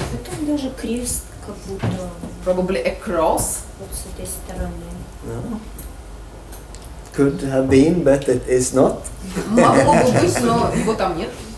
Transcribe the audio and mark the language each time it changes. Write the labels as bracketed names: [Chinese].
[Russian] Там даже крест как будто [English] Probably a cross. [Russian] вот с этой стороны. [English] No. Could have been, but it is not. [Russian] Могло бы быть, но его там нет.